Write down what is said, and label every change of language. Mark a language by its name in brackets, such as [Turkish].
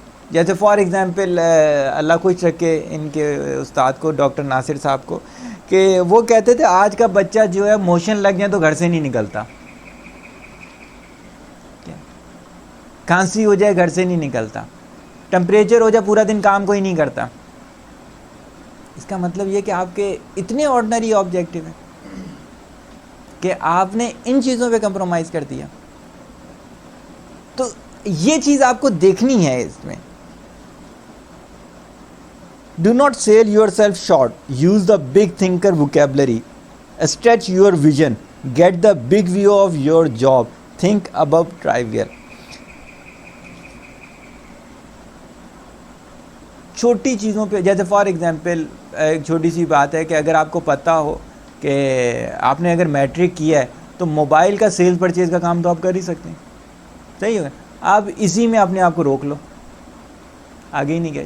[Urdu] جیسے for example اللہ خوش رکھے ان کے استاد کو, ڈاکٹر ناصر صاحب کو, کہ وہ کہتے تھے آج کا بچہ جو ہے موشن لگ جائے تو گھر سے نہیں نکلتا, کھانسی ہو جائے گھر سے نہیں نکلتا, ٹمپریچر ہو جائے پورا دن کام کوئی نہیں کرتا. اس کا مطلب یہ کہ آپ کے اتنے آرڈنری آبجیکٹو ہیں کہ آپ نے ان چیزوں پہ کمپرومائز کر دیا. تو یہ چیز آپ کو دیکھنی ہے اس میں. [English] Do not sell yourself short, use the big thinker vocabulary, stretch your vision, get the big view of your job, think about trivial. [Urdu] چھوٹی چیزوں پہ, جیسے فار ایگزامپل ایک چھوٹی سی بات ہے کہ اگر آپ کو پتہ ہو کہ آپ نے اگر میٹرک کیا ہے تو موبائل کا سیلز پرچیز کا کام تو آپ کر ہی سکتے ہیں. صحیح ہوگا, آپ اسی میں اپنے آپ کو روک لو, آگے ہی نہیں گئے.